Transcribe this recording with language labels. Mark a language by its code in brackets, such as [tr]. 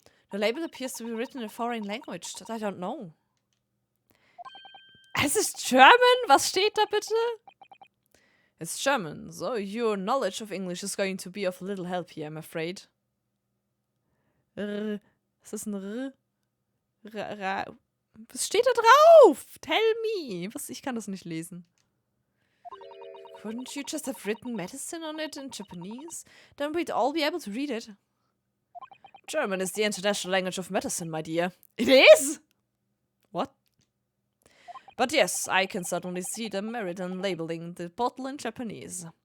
[en] The label appears to be written in a foreign language that I don't know. [de] Es ist German? Was steht da bitte? [en] It's German, so your knowledge of English is going to be of little help here, I'm afraid. [de] Was ist ein Was steht da drauf? [en] Tell me. [de] Ich kann das nicht lesen. [en] Couldn't you just have written medicine on it in Japanese? Then we'd all be able to read it. German is the international language of medicine, my dear. It is? What? But yes, I can certainly see the merit in labeling the bottle in Japanese.